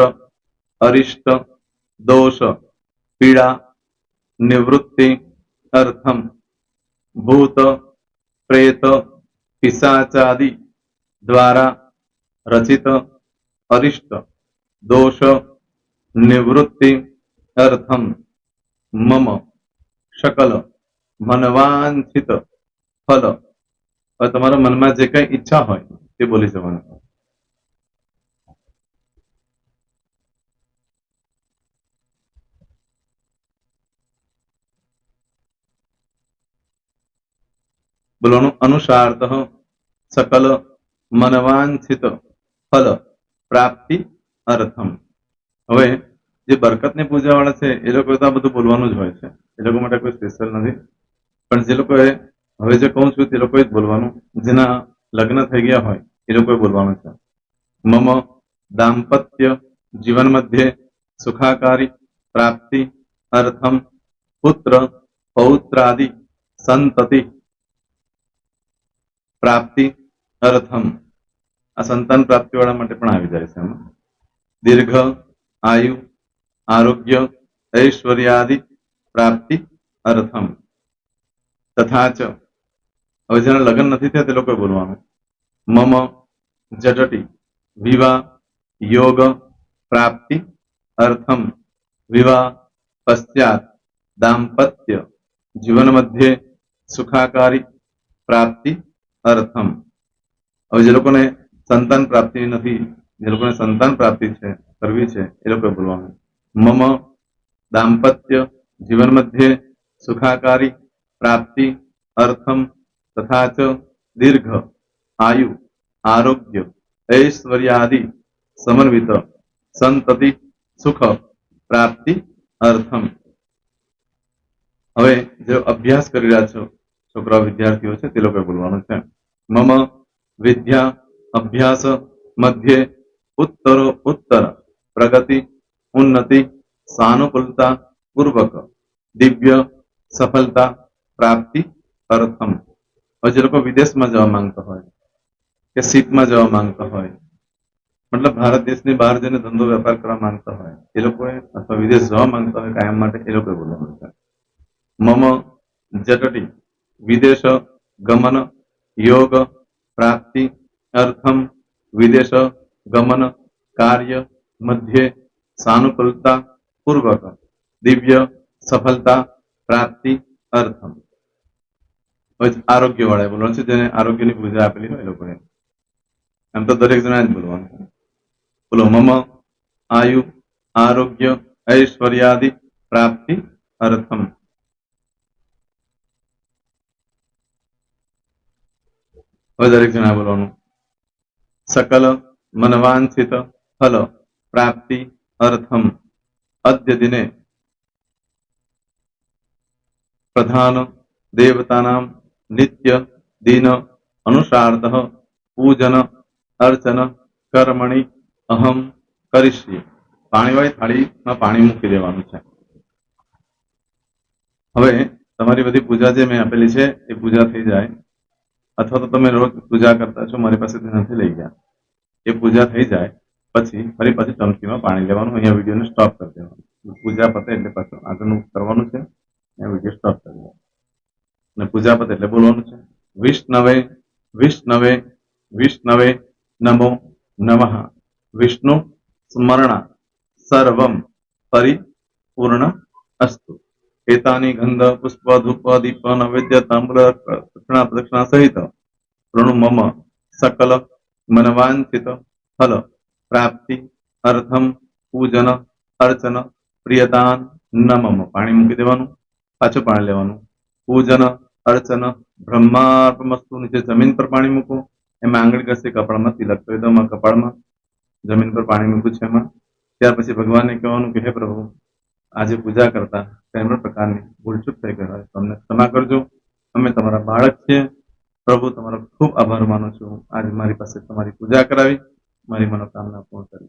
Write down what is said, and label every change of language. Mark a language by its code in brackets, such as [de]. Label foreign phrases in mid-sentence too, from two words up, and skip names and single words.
[sa] अरिष्ट, दोष, पीड़ा, निवृत्ति, अर्थम, भूत, प्रेत, पिशाचादि द्वारा रचित अरिष्ट, दोष, निवृत्ति, अर्थम, मम, सकल मनवांछित फल. [gu] હવે તમારા મનમાં જે કઈ ઈચ્છા હોય તે બોલી જવાનું. [sa] બોલવાનું અનુસારતઃ सकल मनवांछित फल प्राप्ति, अर्थम. [gu] હવે જે બરકતની પૂજા વાળા છે એ લોકો તો આ બધું બોલવાનું જ હોય છે, એ લોકો માટે કોઈ સ્પેશિયલ નથી. પણ જે લોકોએ હવે જે કહું છું તે લોકોએ જ બોલવાનું. જેના લગ્ન થઈ ગયા હોય એ લોકોએ બોલવાનું છે. [sa] મમ દાંપત્ય જીવન મધ્યે સુખાકારી પ્રાપ્તિ, અર્થમ, પુત્ર પૌત્રાદિ સંતતિ પ્રાપ્તિ, અર્થમ. [gu] આ સંતાન પ્રાપ્તિ વાળા માટે પણ આવી જાય છે. એમાં દીર્ઘ આયુ, આરોગ્ય, [sa] ऐश्वर्यादि પ્રાપ્તિ, અર્થમ. તથા ચ [gu] હવે જેના લગ્ન નથી થયા તે લોકોએ બોલવાનું. [sa] મમ જટટી વિવાહ યોગ પ્રાપ્તિ, અર્થમ, વિવાહ પશ્ચાત દાંપત્ય જીવન મધ્યે સુખાકારી પ્રાપ્તિ, અર્થમ. [gu] હવે જે લોકોને સંતાન પ્રાપ્તિ નથી, જે લોકોને સંતાન પ્રાપ્તિ છે કરવી છે એ લોકોએ બોલવાનું. [sa] મમ દાંપત્ય જીવન મધ્યે સુખાકારી પ્રાપ્તિ, અર્થમ, તથા ચ દીર્ઘ આયુ આરોગ્ય ऐश्वर्यादि समन्वित संतति सुख प्राप्ति, अर्थम. [gu] હવે જે અભ્યાસ કરી રહ્યા છો છોકરા વિદ્યાર્થીઓ છે તે લોકોએ બોલવાનું છે. [sa] મમ વિદ્યા અભ્યાસ મધ્યે उत्तरो उत्तर प्रगति उन्नति सानुकूलता पूर्वक दिव्य सफलता प्राप्ति अर्थम। [gu] और જે લોકો વિદેશમાં જવા માંગતા હોય કે સીટમાં જવા માંગતા હોય, મતલબ ભારત દેશની બહાર જઈને ધંધો વેપાર કરવા માંગતા હોય એ લોકોએ, અથવા વિદેશ જવા માંગતા હોય કાયમ માટે, એ લોકોએ બોલવાનું છે [sa] મમ જટટી વિદેશ ગમન યોગ પ્રાપ્તિ અર્થમ [gu] વિદેશ ગમન કાર્ય મધ્યે સાનુકૂલતા પૂર્વક દિવ્ય સફળતા પ્રાપ્તિ અર્થમ। આરોગ્ય વાળા બોલવાનું છે, જેને આરોગ્યની પૂજા આપેલી હોય એ લોકોએ। એમ તો દરેક જણા જ બોલવાનું છે। બોલો [sa] મમ આયુ આરોગ્ય ऐश्वर्यादि प्राप्ति अर्थम। [gu] દરેક જણા બોલવાનું [sa] सकल मनवांछित फल प्राप्ति अर्थम अद्य दिने प्रधान देवतानां नित्य दिन अनुसारतः पूजन अर्चन कर्मणि अहम करिष्ये। [gu] પાણીવાળી થાળીમાં પાણી મૂકી દેવાનું છે। હવે તમારી બધી પૂજા જે મેં આપેલી છે એ પૂજા થઈ જાય, અથવા તો તમે રોજ પૂજા કરતા છો, મારી પાસેથી નથી લઈ ગયા, એ પૂજા થઈ જાય પછી ફરી પાછું ચમચીમાં પાણી લેવાનું, અહીંયા વિડીયોને સ્ટોપ કરી દેવાનું। પૂજા પતે એટલે પાછું આગળનું કરવાનું છે, અહીંયા વિડીયો સ્ટોપ કરી દેવાનો અને પૂજા પતે એટલે બોલવાનું છે [sa] વિષ્ણવે વિષ્ણવે વિષ્ણવે નમો નમઃ વિષ્ણુ સ્મરણા सर्वम परिपूर्ण अस्तु। एतानि गंध पुष्प धूप दीप नैवेद्य तांबूल दक्षिणा प्रदक्षिणा सहित प्रणु मम सकल मनवांछित फल प्राप्ति अर्थम पूजन अर्चन प्रियतान न मम। [gu] પાણી મૂકી દેવાનું, પાછું પાણી લેવાનું। [sa] पूजन अर्चन ब्रह्मार्पणमस्तु। [gu] નીચે જમીન પર પાણી મૂકો, એમાં आंगળી ઘસી કપાળમાં તિલક કરી દો। કપાળમાં જમીન પર પાણી મૂક્યું છે એમાં। ત્યાર પછી ભગવાનને કહેવાનું કે હે પ્રભુ, આજે પૂજા કરતા કઈ પણ પ્રકારની ભૂલચૂક થઈ ગઈ હોય તો અમને ક્ષમા કરજો। અમે તમારા બાળક છીએ પ્રભુ, તમારો ખૂબ આભાર માનું છું। આજે મારી પાસે તમારી પૂજા કરાવી, મારી મનોકામના પૂર્ણ કરી।